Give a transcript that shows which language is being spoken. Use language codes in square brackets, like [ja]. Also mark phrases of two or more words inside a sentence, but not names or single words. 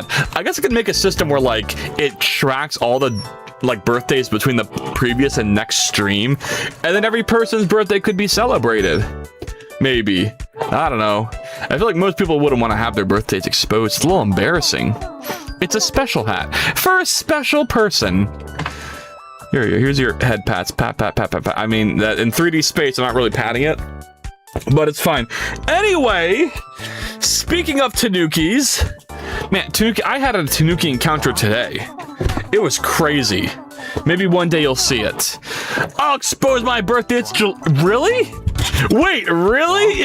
[en] I guess I could make a system where like it tracks all the like birthdays between the previous and next stream, and then every person's birthday could be celebrated. Maybe. I don't know. I feel like most people wouldn't want to have their birthdays exposed. It's a little embarrassing. It's a special hat for a special person. Here's your head pats. Pat, pat, pat, pat, pat. I mean, that in 3D space, I'm not really patting it, but it's fine. Anyway, speaking of Tanukis, man, Tanuki, I had a Tanuki encounter today. It was crazy. Maybe one day you'll see it. I'll expose my birthday. It's really? Wait, really?